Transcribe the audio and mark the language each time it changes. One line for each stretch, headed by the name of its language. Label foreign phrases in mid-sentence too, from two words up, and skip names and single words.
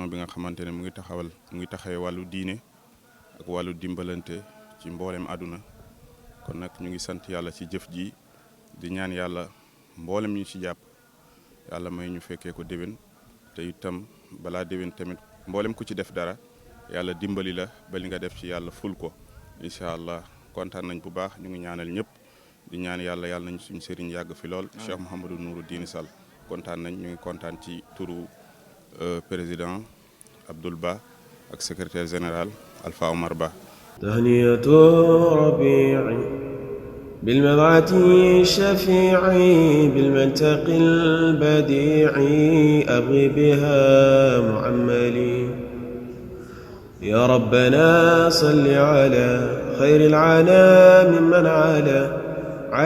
Wolof: bi nga xamante ne mu ngi taxawee wàllu diine ak wàllu dimbalante ci mboolem àdduna kon nag ñu ngi sant yàlla ci jëf ji di ñaan yàlla mboolem ñu ci jàpp yàlla may ñu fekkee ko déwén te itam balaa déwén tamit mboolem ku ci def dara yàlla dimbali la ba li nga def ci yàlla ful ko
Arabic: إن شاء الله
Wolof: kontaan nañ bu baax ñu ngi ñaanal ñëpp di ñaan yàlla yàlla nañ suñu sëriñ yàgg fi lool Cheikh Mouhamadou Nouruddin Sall kontaan nañ ñu ngi kontaan ci turu président Abdoul Ba ak
French: secrétaire général
Wolof: Alpha Omar Ba.
Arabic: تهنئة ربيعي بالمبعث الشفيعي بالمنطق البديعي أبغي بها معملي يا ربنا صل على خير العالم ممن على